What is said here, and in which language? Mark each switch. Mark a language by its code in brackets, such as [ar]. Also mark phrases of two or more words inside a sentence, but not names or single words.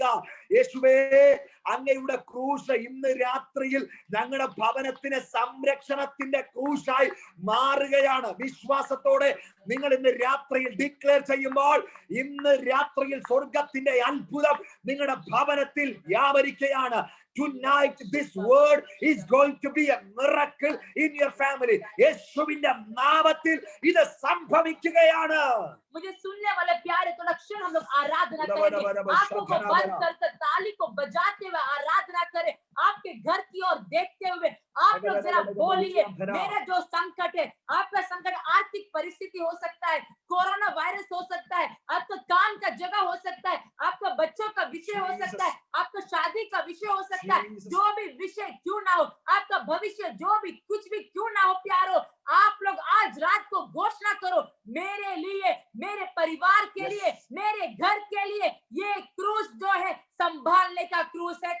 [ml] യേശുവേ, അങ്ങയുടെ ക്രൂശ് ഇന്ന് രാത്രിയിൽ ഞങ്ങളുടെ ഭവനത്തിന് സംരക്ഷണത്തിന്റെ ക്രൂശായി മാറുകയാണ്. വിശ്വാസത്തോടെ നിങ്ങൾ ഇന്ന് രാത്രിയിൽ ഡിക്ലെയർ ചെയ്യുമ്പോൾ, ഇന്ന് രാത്രിയിൽ സ്വർഗത്തിന്റെ അത്ഭുതം നിങ്ങളുടെ ഭവനത്തിൽ വ്യാപരിക്കുകയാണ്. [en] Tonight this word is going to be a miracle in your family. [ml] യേശുവിന്റെ നാമത്തിൽ ഇത് സംഭവിക്കുകയാണ്. [hi] मुझे सुनने वाले प्यारे, तो क्षण हम लोग आराधना करेंगे, आंखों को बंद कर ताली को बजाते हुए आराधना करें, आपके घर की ओर देखते हुए आप लोग जरा बोलिए, मेरा जो संकट है, आपका संकट आर्थिक परिस्थिति हो सकता है, कोरोना वायरस हो सकता है, आपका काम का जगह हो सकता है, आपका बच्चों का विषय हो सकता है, आपका शादी का विषय हो सकता है, जो भी विषय क्यों ना हो, आपका भविष्य जो भी कुछ भी क्यों ना हो प्यारो, आप लोग आज रात को घोषणा करो, मेरे लिए, मेरे परिवार के लिए, मेरे घर के लिए ये क्रूस जो है संभालने का क्रूस है.